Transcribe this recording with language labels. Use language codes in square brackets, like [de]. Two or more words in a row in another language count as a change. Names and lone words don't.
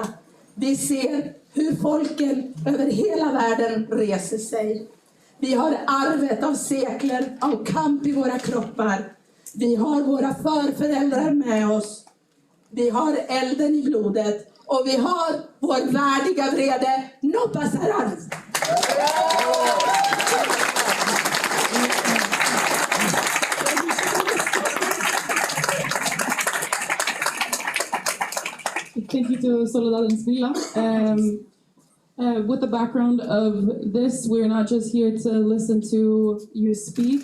[sv] Vi ser hur folken över hela världen reser sig. Vi har arvet av sekler av kamp i våra kroppar. Vi har våra förföräldrar med oss. Vi har elden i blodet. Och vi har vår värdiga vrede. [es] No pasarán! [en] Thank you to Soledad and Smila. With the background of this, we're not just here to listen to you speak.